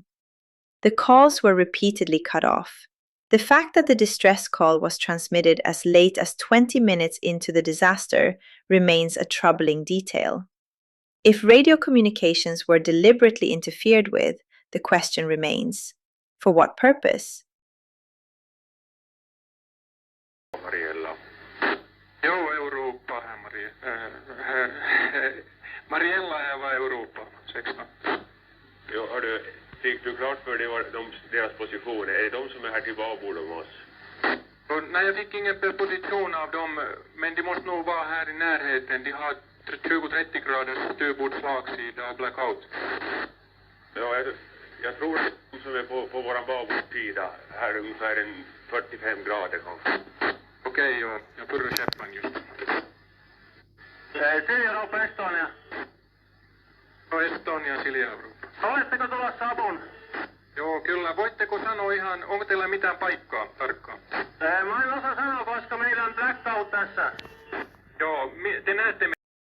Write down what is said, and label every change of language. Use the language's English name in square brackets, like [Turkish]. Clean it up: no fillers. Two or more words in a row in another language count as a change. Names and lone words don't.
[English] The calls were repeatedly cut off. The fact that the distress call was transmitted as late as 20 minutes into the disaster remains a troubling detail. If radio communications were deliberately interfered with, the question remains, for what purpose? [Swedish] Mariella. Jo, Europa här, Mariella här var Europa, 16. Jo, hördu, fick du klart för dig deras position? Är det de som är här till babord om oss? Nej, jag fick ingen position av dem, men de måste nog vara här i närheten. De har 20-30 graders styrbord slagsida och blackout. Ja, jag tror att de som är på våran babordsida här är ungefär en 45 grader kanske. Okej, jag purrar käppan just. [Finnish] Silja-Europa, Estonia. No, Estonia, Silja-Europa. Oletteko tulossa apuun? Joo, kyllä. Voitteko sanoa ihan, onko teillä mitään paikkaa tarkkaan? Mä en osaa sanoa, koska meillä on blackout tässä. Joo, te näette